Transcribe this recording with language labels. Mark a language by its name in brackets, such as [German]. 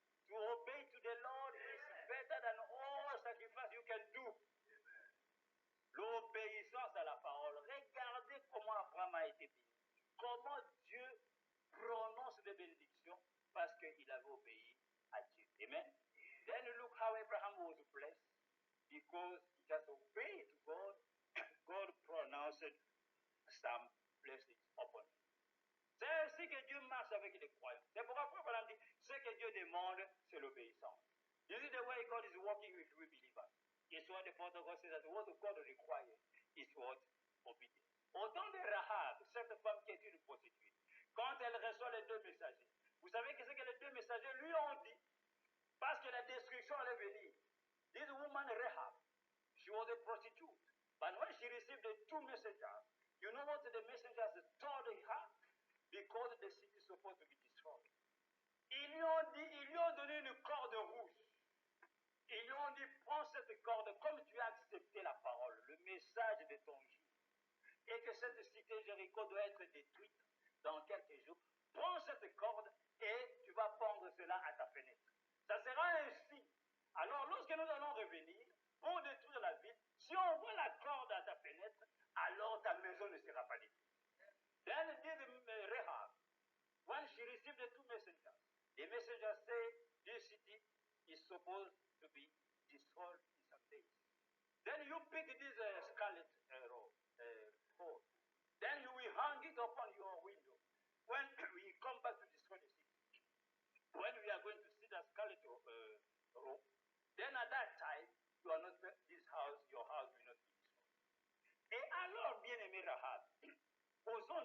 [English] To obey to the Lord is better than all sacrifice you can do. [French] L'obéissance à la parole. Regardez comment Abraham a été béni. Comment Dieu prononce des bénédictions parce qu'il avait obéi à Dieu. Amen. [English] Then look how Abraham was blessed because he just obeyed to God. God pronounced some blessings upon him. [French] C'est ainsi que Dieu marche avec les croyants. C'est pourquoi Abraham dit, ce que Dieu demande, c'est l'obéissance. [English] This is the way God is working with we believers. It's what the Father God says that what God requires is what? Obedience. [French] Au temps de Rahab, cette femme qui est une prostituée, quand elle reçoit les 2 messagers, vous savez que ce que les 2 messagers lui ont dit, parce que la destruction allait venir. [English] This woman Rahab, she was a prostitute. But when she received the 2 messengers, you know what the messengers told her? Because the city is supposed to be destroyed. [French] Ils lui ont donné une corde rouge. Ils lui ont dit, prends cette corde, comme tu as accepté la parole, le message de ton jour, et que cette cité Jéricho doit être détruite dans quelques jours, prends cette corde et tu vas pendre cela à ta fenêtre. Ça sera un signe. Alors, lorsque nous allons revenir pour détruire la ville, si on voit la corde à ta fenêtre, alors ta maison ne sera pas détruite. [English] Then did Rahab, when she received the 2 messengers, the messengers say this city is supposed to be destroyed in some days. Then you pick this scarlet cord. Then you will hang it upon your window. When we come back to destroy the city, when we are going to see the scarlet rope, then at that time, your house will not be destroyed. [French] Et alors, bien-aimé Rahab, aux